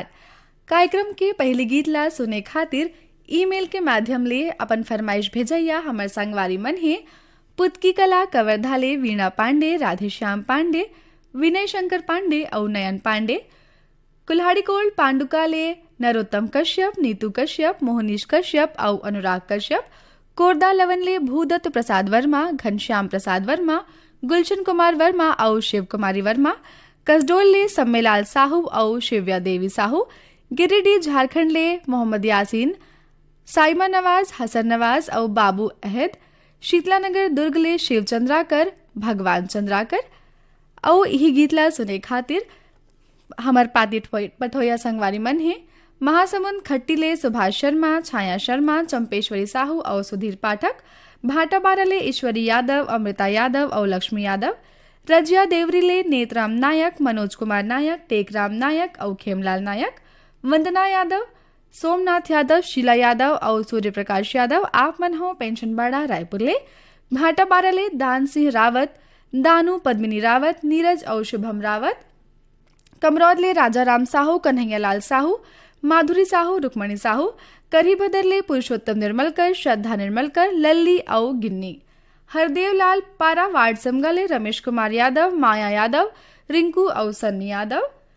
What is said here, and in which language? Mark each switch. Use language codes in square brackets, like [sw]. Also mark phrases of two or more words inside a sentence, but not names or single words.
[hne] कार्यक्रम के पहले गीत ला सुने खातिर ईमेल के माध्यम ले अपन फरमाइश भेजैया हमर संगवारी मन है पुतकी कला कवर्धाले वीणा पांडे, राधेश्याम पांडे, विनय शंकर पांडे और नयन पांडे, कुल्हाड़ीकोट पांडुकाले नरोत्तम कश्यप, नीतू कश्यप, मोहनीश कश्यप और अनुराग कश्यप, कोरदा लवनले भूदत्त प्रसाद वर्मा, घनश्याम प्रसाद वर्मा, गुलशन कुमार वर्मा और शिव कुमारी वर्मा, कसडोल ले सम्मेलाल साहू और शिव्या देवी साहू, गिरिडीह झारखंड ले मोहम्मद यासीन, साइमा नवाज, हसन नवाज और बाबू अहद, शीतलानगर दुर्ग ले शिव चंद्राकर, भगवान चंद्राकर और यही गीतला सुने खातिर हमार पाती पठोया संगवारी मन है महासमुंद खट्टी ले सुभाष शर्मा, छाया शर्मा, चंपेश्वरी साहू और सुधीर पाठक, भाटापारा ले ईश्वरी यादव, अमृता यादव और लक्ष्मी यादव, रजिया देवरी ले नेतराम नायक, मनोज कुमार नायक, टेकराम नायक और खेमलाल नायक, वंदना यादव, सोमनाथ यादव, शीला यादव और सूर्य प्रकाश यादव। आप मन हो पेंशनबाड़ा रायपुर ले, भाटापारा ले दान सिंह रावत, दानू पद्मिनी रावत, नीरज और शुभम रावत, कमरौद ले राजा राम साहू, कन्हैया लाल साहू, माधुरी साहू, रुक्मणी साहू, करी बदरले पुरुषोत्तम निर्मलकर, श्रद्धा निर्मलकर, लल्ली और गिन्नी, हरदेव लाल पारा वार्ड समगले रमेश कुमार यादव, माया यादव, रिंकू और सन्नी यादव।